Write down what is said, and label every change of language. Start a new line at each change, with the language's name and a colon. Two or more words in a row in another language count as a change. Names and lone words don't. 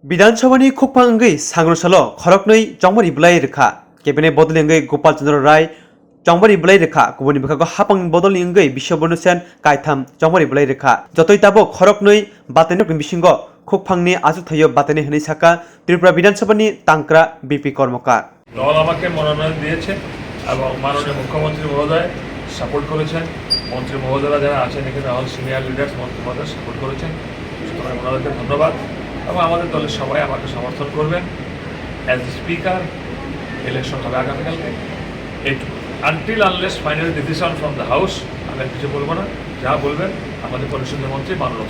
Kok Borok: विधानसभानि खोखपांगै सांग्रसालो खरकनै चंगबारि ब्वलाइ रेखा केबिनेट बदलनि गोपाल चंद्र राय चंगबारि ब्वलाइ रेखा गुबुननि बिखाखौ हापां बदलनि बिश्वबर्धन सेन कायथाम चंगबारि ब्वलाइ रेखा जतै ताबो खरकनै बाताइनाय बिसिंगो खोखपांनि आजु थायो बाताइनाय हनै साका त्रिपुरा विधानसभानि तांक्रा बीपी কর্মকার
Bangla: দল আমাকে মনোনয়ন দিয়েছে এবং মাননীয় মুখ্যমন্ত্রী মহোদয় সাপোর্ট করেছেন মন্ত্রী মহোদয়রা যারা আছেন এখানে
English: all senior leaders
Bangla: মন্ত্রী মহোদয় সাপোর্ট করেছেন সুতরাং ওনাদেরকে ধন্যবাদ এবং আমাদের দলের সবাই আমাকে সমর্থন করবেন
English: as speaker election
Bangla: হবে আগামীকালকে এইটুকু
English: until unless final decision from the house
Bangla: আমি কিছু বলবো না যা বলবেন আমাদের পরিষদের মন্ত্রী মাননীয়